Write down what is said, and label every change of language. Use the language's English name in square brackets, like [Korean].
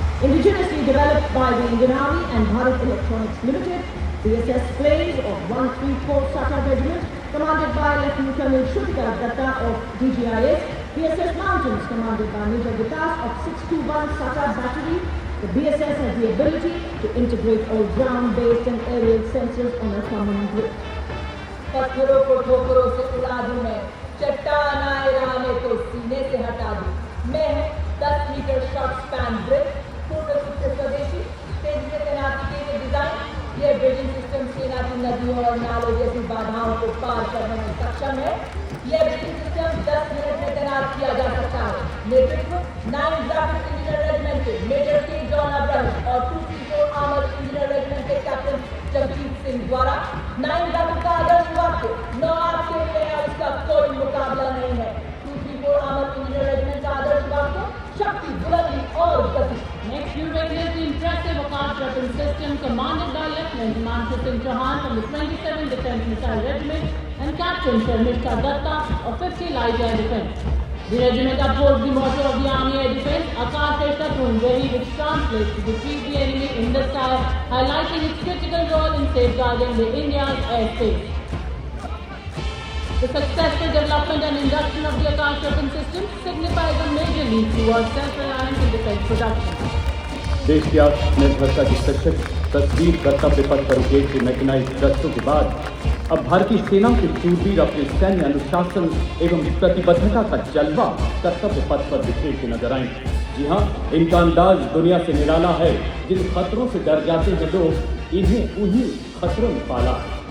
[English] Indigenously developed by the Indian Army and Bharat Electronics Limited, BSS planes of 134 SATA Regiment, commanded by Lieutenant Colonel Shrutikar Datta of DGIS, BSS Mountains, commanded by Major Vikas of 621 SATA Battery. The BSS has the ability to integrate all ground-based and aerial sensors on a common grid. [Hindi] पत्थरों को ठोकरों से उड़ा दूं मैं, चट्टान आए राह में तो सीने से हटा दूं। मैं 10 मीटर शॉर्ट स्पैन ब्रिज, पूर्ण रूप से स्वदेशी, तेजी से तैनाती के डिजाइन। ये ब्रिजिंग सिस्टम सेना की नदियों और नालों जैसी बाधाओं को पार करने में सक्षम है। यह ब्रिजिंग सिस्टम 10 मिनट में तैनात किया जा सकता है। नेतृत्व 9 ग्राफिक इंजीनियर रेजिमेंट के मेजर के जॉन अब्राहम और 234 आर्मर इंजीनियर रेजिमेंट के कैप्टन जगजीत सिंह द्वारा। 9 ग्राफिक का आदर्श वाक्य, 9 आपके लिए है, उसका कोई मुकाबला नहीं है। 234 आर्मर इंजीनियर रेजिमेंट का आदर्श वाक्य, शक्ति, बुलंदी और गति। [English] Next, you witness the impressive Akash weapon system commanded by Lieutenant Himanshu Singh Chauhan from the 27th Defence Missile Regiment and Captain Sharmishta Datta of 50 Light Air Defence. The regiment upholds the motto of the Army Air Defence, [Sanskrit] Akash Hai Shatrun Vehi, [English] which translates to defeat the enemy in the sky, highlighting its critical role in safeguarding the India's airspace. The successful development and induction of the Akash weapon system signifies a major leap towards self-reliance in defence production. [Hindi] देश की आत्मनिर्भरता की सशक्त तस्वीर कर्तव्य पथ पर उकेट के मैकेनाइज्ड दस्तों के बाद अब भारतीय सेना के शूरवीर अपने सैन्य अनुशासन एवं प्रतिबद्धता का जलवा कर्तव्य पथ पर बिखेरते नजर आएंगे। जी हाँ, इनका अंदाज दुनिया से निराला है। जिन खतरों से डर जाते हैं लोग, इन्हें उन्हीं खतरों में पाला है।